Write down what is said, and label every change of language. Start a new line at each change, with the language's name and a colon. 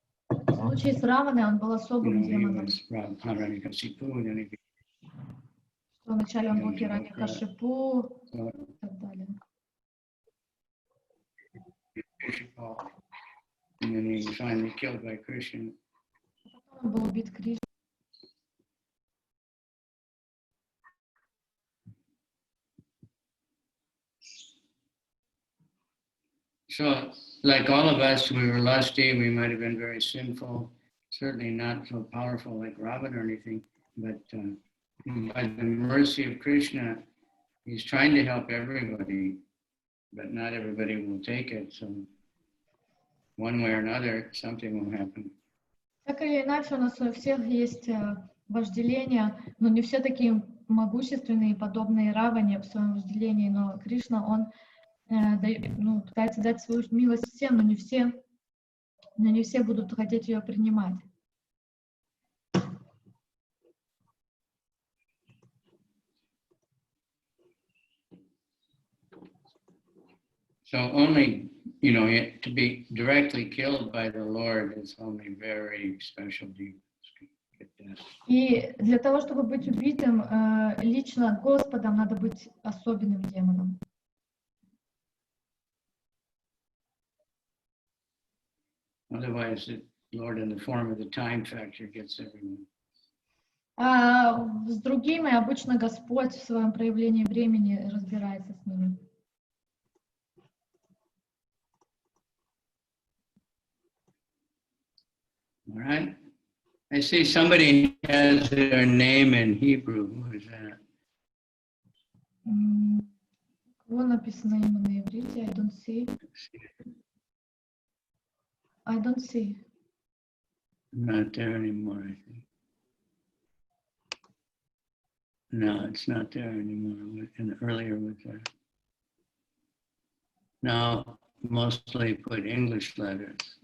Russian: В случае с Раваной он был особым
English: He
Russian: демоном.
English: was Hiranyakasipu, then he
Russian: Что вначале он был Хираньякашипу и так далее.
English: And then he was finally killed by Krishna.
Russian: Он был убит Кришной.
English: So, like all of us, we were lusty, we might have been very sinful, certainly not so powerful like Ravana or anything, but by the mercy of Krishna, he's trying to help everybody, but not everybody will take it. So, one way or another, something will happen.
Russian: Так или иначе, у нас у всех есть вожделение, но не все такие могущественные, подобные Раване в своем вожделении, но Кришна, он пытается дать свою милость всем, но не все будут хотеть ее принимать.
English: So only, to be directly killed by the Lord is only very special demons.
Russian: И для того, чтобы быть убитым лично Господом, надо быть особенным демоном.
English: Otherwise, the Lord in the form of the time factor gets everyone.
Russian: А с другими обычно Господь в своем проявлении времени разбирается с ними.
English: All right. I see somebody has their name in Hebrew. Who is that?
Russian: Кого написано имя на иврите?
English: I don't see. Not there anymore, I think. No, it's not there anymore. And earlier was there. Now, mostly put English letters.